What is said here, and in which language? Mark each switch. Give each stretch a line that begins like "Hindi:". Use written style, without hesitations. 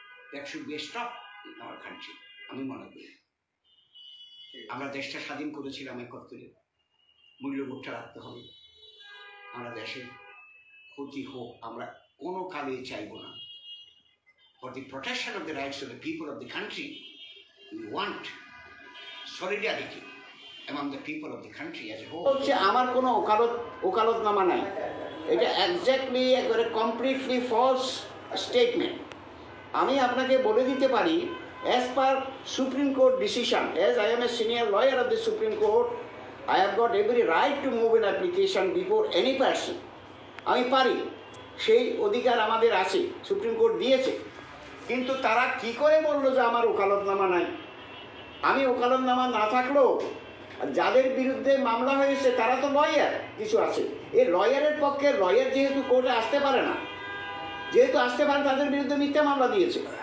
English: That should be stop in our country.
Bangla: আমি মনে করি আমরা দেশটা স্বাধীন করেছিলাম একাত্তরে, মূল্যবোধটা রাখতে হবে। আমরা দেশের ক্ষতি হোক আমরা কোনো কালেই চাইব না।
English: For the protection of the rights of the people of the country, we want solidarity among the people of the country as a whole.
Bangla: হচ্ছে আমার কোনো ওকালতনামা নাই, এটা
English: Exactly একবারে completely false statement.
Bangla: আমি আপনাকে বলে দিতে পারি,
English: as per Supreme Court decision, as I am a senior lawyer of the Supreme Court, I have got every right to move an application before any person.
Bangla: আমি পারি, সেই অধিকার আমাদের আছে, সুপ্রিম কোর্ট দিয়েছে। কিন্তু তারা কি করে বললো যে আমার ওকালতনামা নাই? আমি ওকালতনামা না থাকলেও যাদের বিরুদ্ধে মামলা হয়েছে তারা তো লয়ার কিছু আছে। এই লয়ারের পক্ষে লয়ার যেহেতু কোর্টে আসতে পারে না, যেহেতু আসতে পারে, তাদের বিরুদ্ধে মিথ্যা মামলা দিয়েছে।